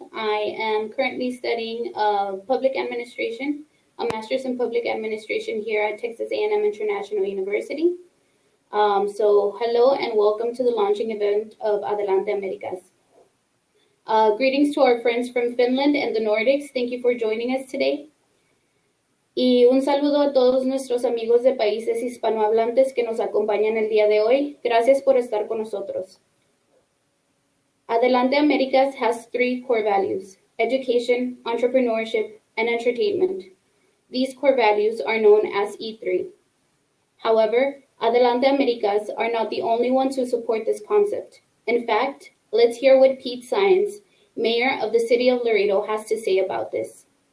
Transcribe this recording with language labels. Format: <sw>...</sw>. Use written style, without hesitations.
<en>I am currently studying public administration, a master's in public administration here at Texas A&M International University. So hello and welcome to the launching event of Adelante Americas. Greetings to our friends from Finland and the Nordics. Thank you for joining us today.</en> <es>Y un saludo a todos nuestros amigos de países hispanohablantes que nos acompañan el día de hoy. Gracias por estar con nosotros.</es> <en>Adelante Americas has 3 core values: education, entrepreneurship, and entertainment. These core values are known as E3. However, Adelante Americas are not the only ones who support this concept. In fact, let's hear what Pete Science, mayor of the city of Laredo, has to say about this.</en>